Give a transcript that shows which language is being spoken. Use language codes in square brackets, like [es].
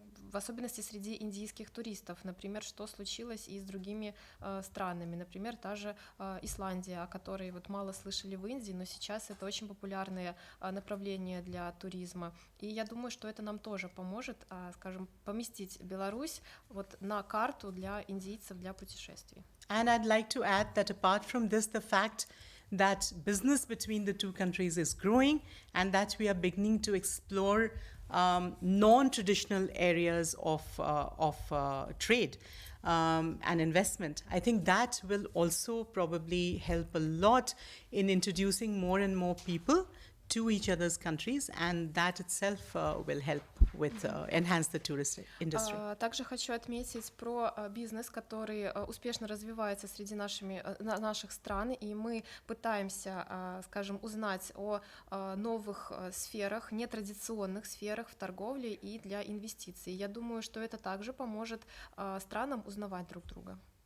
[ru] в особенности среди индийских туристов. Например, что случилось и с другими странами. Например, та же Исландия, о которой вот мало слышали в Индии, но сейчас это очень популярное направление для туризма. И я думаю, что это нам тоже поможет, скажем, поместить Беларусь вот на карту для индийцев, для путешествий. [en] And I'd like to add that apart from this, the fact that business between the two countries is growing and that we are beginning to explore non-traditional areas of trade and investment. I think that will also probably help a lot in introducing more and more people to each other's countries, and that itself will help with enhance the tourist industry. [ru] Также хочу отметить про бизнес, который успешно развивается среди наших стран, и мы пытаемся, скажем, узнать о новых сферах, нетрадиционных сферах в торговле и для инвестиций. Я думаю, что это также поможет странам узнавать друг друга.